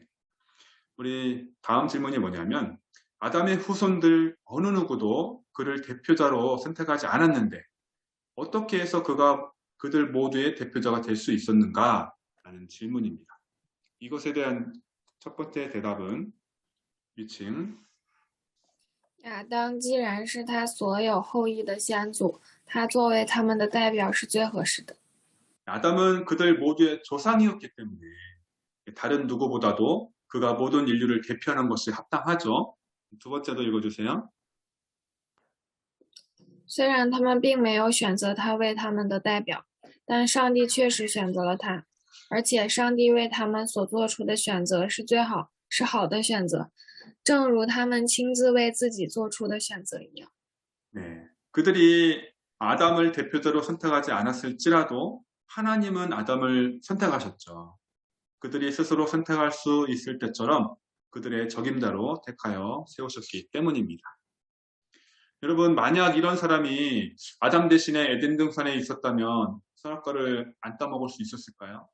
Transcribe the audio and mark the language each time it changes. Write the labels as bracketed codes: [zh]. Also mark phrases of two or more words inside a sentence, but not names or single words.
[ko] 우리 다음 질문이 뭐냐면 아담의 후손들 어느 누구도 그를 대표자로 선택하지 않았는데 어떻게 해서 그가 그들 모두의 대표자가 될 수 있었는가? 라는 질문입니다. 이것에 대한 첫 번째 대답은 위층 [zh] 亚当既然是他所有后裔的先祖，他作为他们的代表是最合适的。 [ko] 아담은 그들 모두의 조상이었기 때문에 다른 누구보다도 그가 모든 인류를 대표하는 것이 합당하죠. 두 번째도 읽어주세요. [zh] 虽然他们并没有选择他为他们的代表，但上帝确实选择了他，而且上帝为他们所做出的选择是好的选择，正如他们亲自为自己做出的选择一样。 [ko] 네, 그들이 아담을 대표자로 선택하지 않았을지라도 하나님은 아담을 선택하셨죠. 그들이 스스로 선택할 수 있을 때처럼 그들의 적임자로 택하여 세우셨기 때문입니다. 여러분 만약 이런 사람이 아담 대신에 에덴 동산에 있었다면 선악과를 안 따먹을 수 있었을까요?